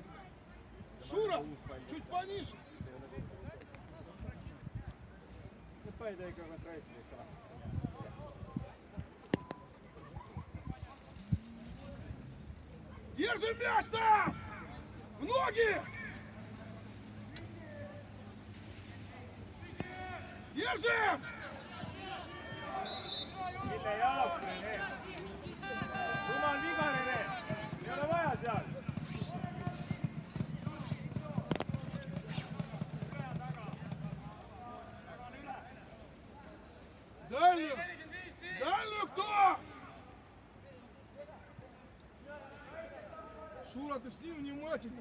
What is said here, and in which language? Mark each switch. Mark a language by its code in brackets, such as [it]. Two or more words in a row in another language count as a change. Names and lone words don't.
[ru] Шура! Чуть пониже! Держи мяч там! В ноги! Держим! [et] Mille jaoks Rene? Jumal viga Rene! Ei ole vaja seal! [ru] Дальнюю! Дальнюю кто? Шура, ты с ним внимательно.